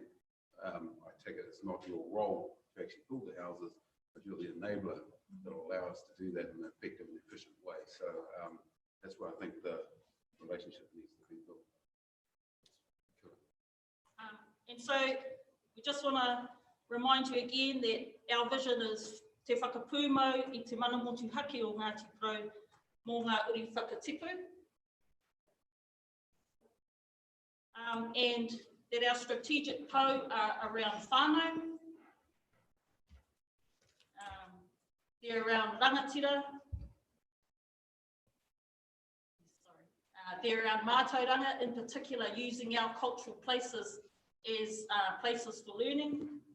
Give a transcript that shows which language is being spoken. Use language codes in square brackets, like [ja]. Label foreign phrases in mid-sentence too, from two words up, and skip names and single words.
[en] I take it it's not your role to actually build the houses, but you're the enabler that will allow us to do that in an effective and efficient way. So that's where I think the relationship needs to be built. And so we just want to remind you again that our vision is [mi] te whakapūmau I te mana motuhake o Ngāti Porou mō ngā uri whakatipu. [en] And that our strategic pou are around whānau. They're around Rangatira. They're around Mātauranga, in particular, using our cultural places as places for learning.